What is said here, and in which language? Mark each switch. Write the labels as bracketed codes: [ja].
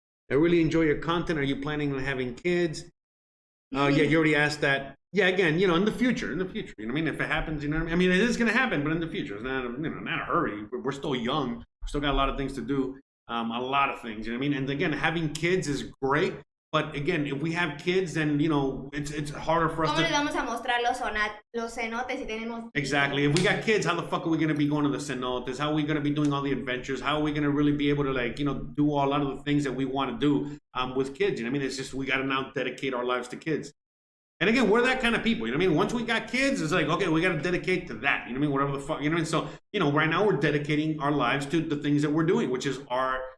[en] I really enjoy your content. Are you planning on having kids? Yeah, you already asked that. Yeah, again, in the future, you know what I mean? If it happens, you know what I mean? I mean, it is going to happen, but in the future, it's not, not a hurry. We're still young. We still got a lot of things to do, a lot of things, you know what I mean? And again, having kids is great, but again, if we have kids, then, it's harder for us [es] ¿Cómo le vamos a mostrar los cenotes si tenemos... [en] Exactly. If we got kids, how the fuck are we going to be going to the cenotes? How are we going to be doing all the adventures? How are we going to really be able to, like, do a lot of the things that we want to do with kids? You know what I mean? It's just, we got to now dedicate our lives to kids. And again, we're that kind of people, you know what I mean? Once we got kids, it's like, okay, we got to dedicate to that, you know what I mean? Whatever the fuck, you know what I mean? So, right now we're dedicating our lives to the things that we're doing, which is our,